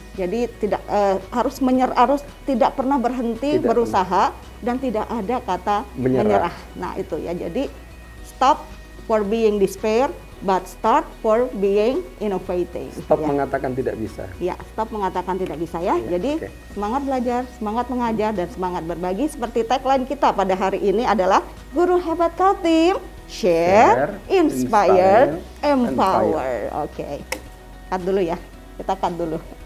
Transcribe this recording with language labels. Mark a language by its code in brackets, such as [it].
[id] Jadi tidak harus tidak pernah berhenti berusaha dan tidak ada kata menyerah. Nah, itu ya. [en] Jadi stop for being despair but start for being innovative. [id] Stop mengatakan tidak bisa. Ya, stop mengatakan tidak bisa ya. Jadi semangat belajar, semangat mengajar, dan semangat berbagi. Seperti tagline kita pada hari ini adalah Guru Hebat Kaltim, Share, Inspire, Empower. Oke. Cut dulu ya. Kita cut dulu.